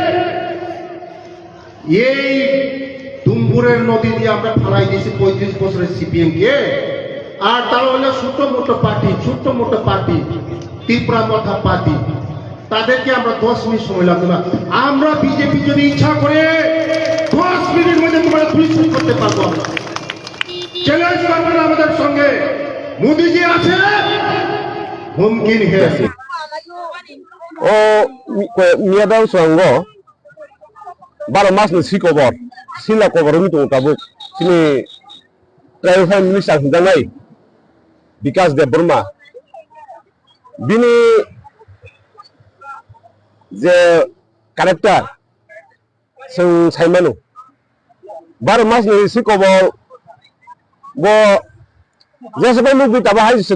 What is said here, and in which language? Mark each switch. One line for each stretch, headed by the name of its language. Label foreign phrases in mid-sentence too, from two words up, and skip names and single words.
Bangla: এই দুম্বুরের নদী দিয়ে আমরা ফেলাই দিয়েছি 35 বছরের সিপিএম কে আর তারা হলো ছোট মোটো পার্টি ত্রিপুরা মথা পার্টি তাদেরকে আমরা 10 মিনিট সময় লাগবে না আমরা বিজেপি যদি ইচ্ছা করে 10 মিনিটের মধ্যে তোমরা পুলিশ করতে পারবো আমরা চ্যালেঞ্জ করবেন আমাদের সঙ্গে মোদিজি আছে
Hindi: मुमकिन है
Kok Borok: ও মিয়াদাও সঙ্গ 12 মাস ni sikobor sila kobor mi tung tabuk sini
English: travel minister
Kok Borok: hindamai Vikas Debrma bini je karakter sing saimanu 12 mas ni sikobor bo jesabai mu bi tabah hai